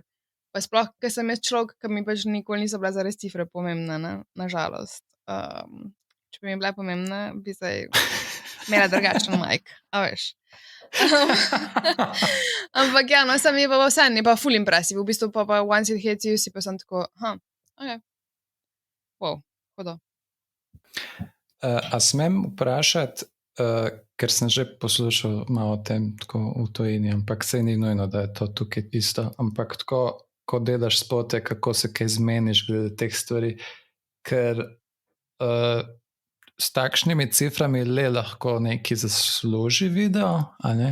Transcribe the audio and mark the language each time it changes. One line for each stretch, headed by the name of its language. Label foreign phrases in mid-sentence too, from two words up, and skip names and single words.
Slovenian: Pa sploh, ker sem jaz človek, ki mi pač nikoli niso bile zares cifre pomembne, ne? Nažalost. Če bi mi bile pomembne, bi zdaj imela drugačen majk, a veš. Ampak ja, no, sam je pa vse, je pa
English: full impressive,
Slovenian: v bistvu pa
English: once it hits you,
Slovenian: si pa sem tako, ok. Wow, hodo. A smem vprašati, ker sem že poslušal malo o tem tako v tujini, ampak se ni nujno, da je to tukaj isto, ampak tako, ko delaš spote, kako se kaj zmeniš glede teh stvari, ker s takšnimi ciframi le lahko neki zasluži video, a ne?